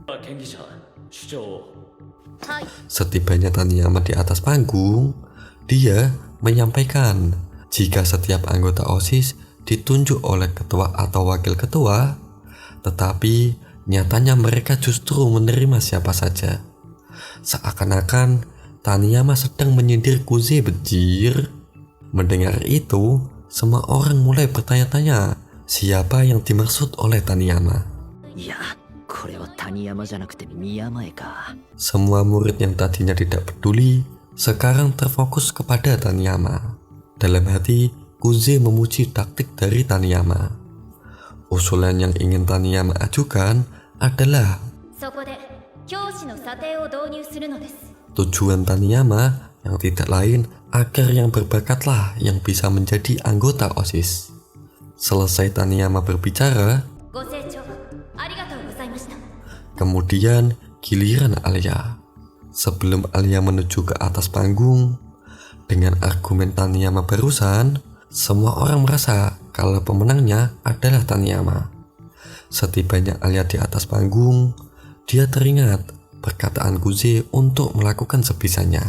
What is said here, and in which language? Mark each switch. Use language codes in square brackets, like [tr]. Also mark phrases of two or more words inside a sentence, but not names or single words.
[id] Setibanya Taniyama di atas panggung, dia menyampaikan jika setiap anggota OSIS ditunjuk oleh ketua atau wakil ketua, tetapi nyatanya mereka justru menerima siapa saja. Seakan-akan Taniyama sedang menyindir Kuze, bejir. Mendengar itu, semua orang mulai bertanya-tanya siapa yang dimaksud oleh Taniyama. [ja] いやこれは谷山じゃなくて宮前か。 [id] Semua murid yang tadinya tidak peduli sekarang terfokus kepada Taniyama. Dalam hati, Kuze memuji taktik dari Taniyama. Usulan yang ingin Taniyama ajukan adalah [ja] そこで教師の査定を導入するのです。 [id] tujuan Taniyama yang tidak lain agar yang berbakatlah yang bisa menjadi anggota OSIS. Selesai Taniyama berbicara, [ja] ご清聴ありがとうございました。 [id] kemudian giliran Alia. Sebelum Alia menuju ke atas panggung, dengan argumen Taniyama barusan, semua orang merasa kalau pemenangnya adalah Taniyama. Setibanya Alia di atas panggung, dia teringat perkataan Kuze untuk melakukan sebisanya.